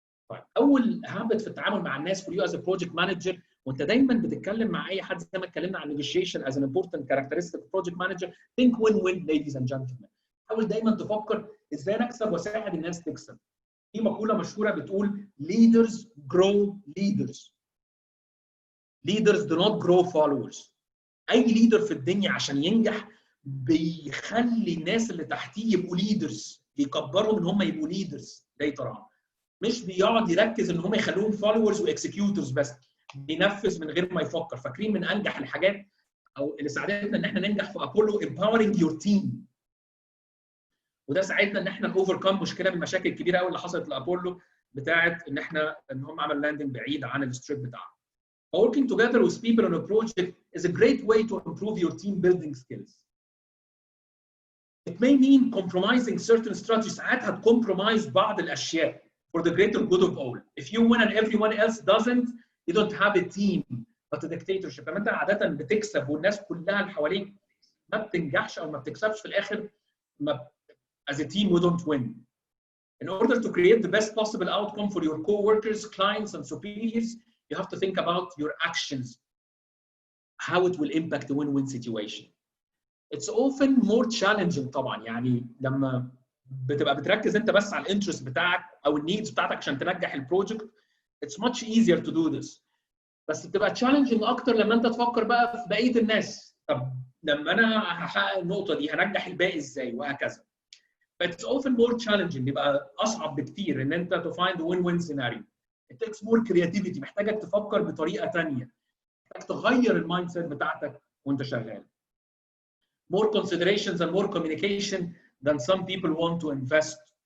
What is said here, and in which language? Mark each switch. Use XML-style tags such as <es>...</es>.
<ar>طيب أول</ar> <en>habit</en> <ar>في التعامل مع الناس</ar> <en>for you as a project manager</en> <ar>وأنت دايماً بتتكلم مع أي حد زي ما اتكلمنا عن</ar> <en>negotiation as an important characteristic of project manager, think win-win, ladies and gentlemen.</en> <ar>حاول دايماً تفكر إزاي نكسب وأساعد الناس تكسب. في مقولة مشهورة بتقول</ar> <en>leaders grow leaders. Leaders do not grow followers.</en> <ar>أي leader في الدنيا عشان ينجح بيخلي الناس اللي تحتيه يبقوا leaders، بيكبرهم إن هم يبقوا leaders later on. مش بيقعد يركز إن هم يخلوهم followers وexecutors بس. بينفذ من غير ما يفكر. فاكرين من أنجح الحاجات أو اللي ساعدتنا إن إحنا ننجح في أبولو</ar> <en>empowering your team.</en> <ar>وده ساعدنا إن إحنا نوفركم مشكلة من المشاكل الكبيرة قوي اللي حصلت لأبولو بتاعت إن هم عملوا لاندنج بعيد عن الستريب بتاعهم.</ar> <en>Working together with people on a project is a great way to improve your team building skills. It may mean compromising certain strategies.</en> <ar>ساعات هتcompromise بعض الأشياء</ar> <en>for the greater good of all. If you win and everyone else doesn't, you don't have a team but a dictatorship.</en> <ar>لما أنت عادة بتكسب والناس كلها اللي حواليك ما بتنجحش أو ما بتكسبش في الآخر</ar> <en>as a team we don't win. In order to create the best possible outcome for your co-workers, clients and superiors, you have to think about your actions, how it will impact a win-win situation. It's often more challenging طبعا.</en> <ar>يعني لما بتبقى بتركز انت بس على الانترست بتاعك او النيدز بتاعتك عشان تنجح البروجكت,</ar> <en>it's much easier to do this.</en> <ar>بس بتبقى challenging اكتر لما انت تفكر بقى في بقيه الناس. طب لما انا هحقق النقطه دي هنجح الباقي ازاي وهكذا.</ar> <en>But it's often more challenging.</en> <ar>بيبقى اصعب بكتير ان انت</ar> <en>to find a win-win scenario. It takes more creativity.</en> <ar>محتاجك تفكر بطريقه ثانيه. محتاج تغير المايند سيت بتاعتك وانت شغال.</ar> <en>More considerations and more communication than some people want to invest.</en>